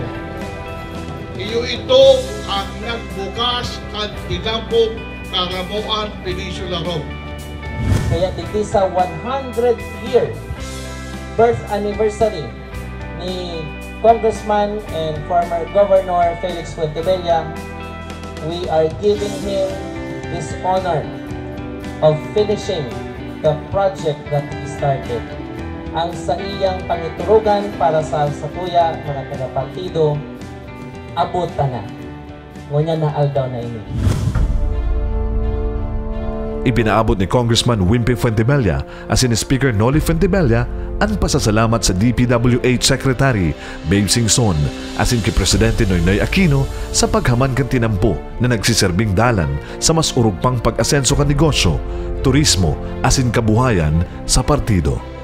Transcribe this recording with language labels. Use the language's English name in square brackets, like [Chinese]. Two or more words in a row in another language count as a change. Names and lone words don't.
[Bikol] Iyo ito ang nagbukas ang tinampong Caramoan Peninsula Road. Kaya digdi sa 100th [English] year birth anniversary [Bikol] ni Congressman and former Governor Felix Fuentebella, [English] we are giving him this honor of finishing the project that he started. [Bikol] Ang sa iyang pangiturugan para sa kuya, mga taga-partido, abot na. Ngunyan na aldaw na ini. Ipinaabot ni Congressman Wimpy Fuentebella as in Speaker Noli Fuentebella Ang pasasalamat sa DPWH Secretary Babe Singson asin kay Presidente Noynoy Aquino sa paghaman kan tinampo na nagsiserbing dalan sa mas urog pang pag-asenso kan negosyo, turismo asin kabuhayan sa partido.